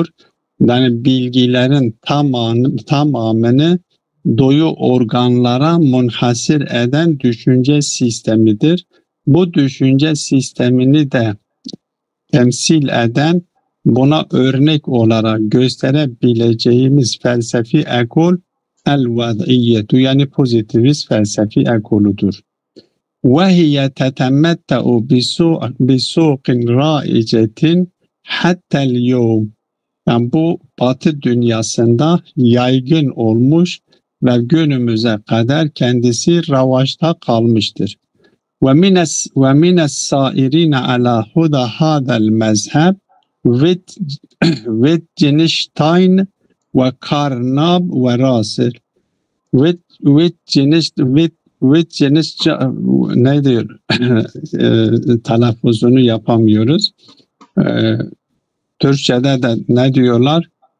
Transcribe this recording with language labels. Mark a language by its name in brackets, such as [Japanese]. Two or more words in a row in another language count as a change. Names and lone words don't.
[Turkish] Yani bilgilerin tamamını doyu organlara munhasır eden düşünce sistemidir. Bu düşünce sistemini de temsil eden, buna örnek olarak gösterebileceğimiz felsefi ekol el-vad'iyyetu yani pozitivist felsefi ekoludur. [Arabic] وَهِيَ تَتَمَتَّعُ بِسُوقٍ رَائِجَةٍ حَتَّى الْيَوْمِ. [Turkish] Yani bu Batı dünyasında yaygın olmuş ve günümüze kadar kendisi ravaçta kalmıştır. [Arabic] وَمِنَ السَّائِرِينَ عَلَى هُدَى هَذَا الْمَذْهَبِ Wittgenstein ve Carnap ve Russell. [Turkish] Ne diyor? Telaffuzunu yapamıyoruz. Türkçe'de de ne diyorlar?